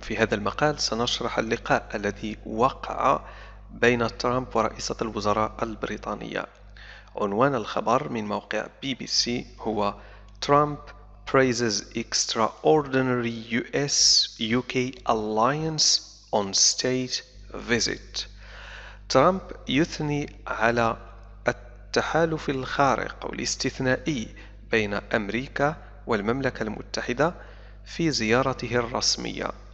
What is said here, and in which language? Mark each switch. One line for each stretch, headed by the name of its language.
Arabic: في هذا المقال سنشرح اللقاء الذي وقع بين ترامب ورئيسة الوزراء البريطانية. عنوان الخبر من موقع BBC هو
English: Trump praises extraordinary US-UK alliance on state visit.
Arabic: ترامب يثني على التحالف الخارق أو الاستثنائي بين أمريكا والمملكة المتحدة في زيارته الرسمية.